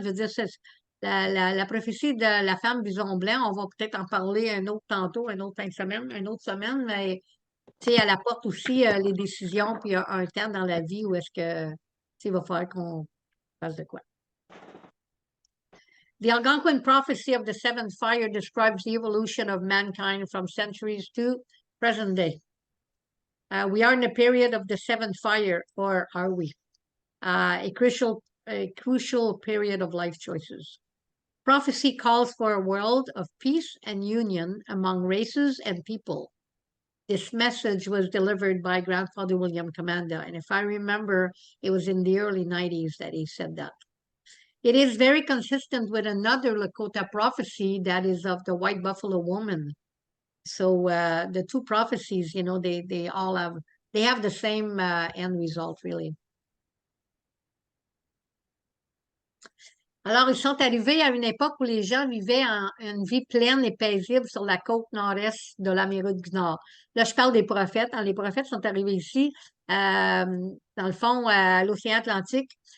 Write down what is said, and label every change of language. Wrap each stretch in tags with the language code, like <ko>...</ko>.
<fr>Je veux dire, la prophétie de la femme bison blanc, on va peut-être en parler un autre tantôt, une autre fin de semaine, une autre semaine, mais elle apporte aussi les décisions, puis il y a un temps dans la vie où est-ce que il va falloir qu'on fasse de quoi.</fr> <en>The Algonquin prophecy of the seventh fire describes the evolution of mankind from centuries to present day. We are in the period of the seventh fire, or are we? A crucial period of life choices. Prophecy calls for a world of peace and union among races and people. This message was delivered by Grandfather William Commanda, and if I remember, it was in the early 90s that he said that. It is very consistent with another Lakota prophecy that is of the white buffalo woman. So the two prophecies, you know, they all have the same end result, really.</en> <fr>Alors, ils sont arrivés à une époque où les gens vivaient une vie pleine et paisible sur la côte nord-est de l'Amérique du Nord. Là, je parle des prophètes. Hein. Les prophètes sont arrivés ici, dans le fond, à l'océan Atlantique.</fr>